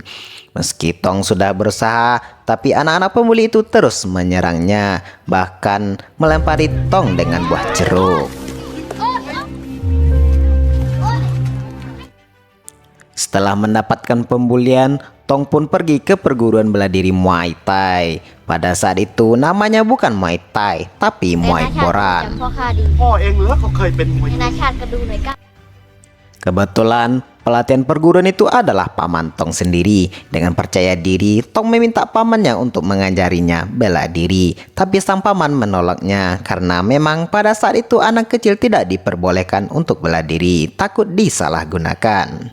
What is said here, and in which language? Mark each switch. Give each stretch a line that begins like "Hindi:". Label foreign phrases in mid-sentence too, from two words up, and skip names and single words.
Indonesian: Meski Tong sudah berusaha, tapi anak-anak pembuli itu terus menyerangnya, bahkan melempari Tong dengan buah jeruk. Setelah mendapatkan pembulian, Tong pun pergi ke perguruan bela diri Muay Thai. Pada saat itu namanya bukan Muay Thai, tapi Muay Boran.
Thai: พ่อเองเหรอเขาเคยเป็นมวย นาชาติก็ดูหน่อยก็
Indonesian: Kebetulan pelatihan perguruan itu adalah paman Tong sendiri. Dengan percaya diri, Tong meminta pamannya untuk mengajarinya bela diri. Tapi sang paman menolaknya karena memang pada saat itu anak kecil tidak diperbolehkan untuk bela diri, takut disalahgunakan.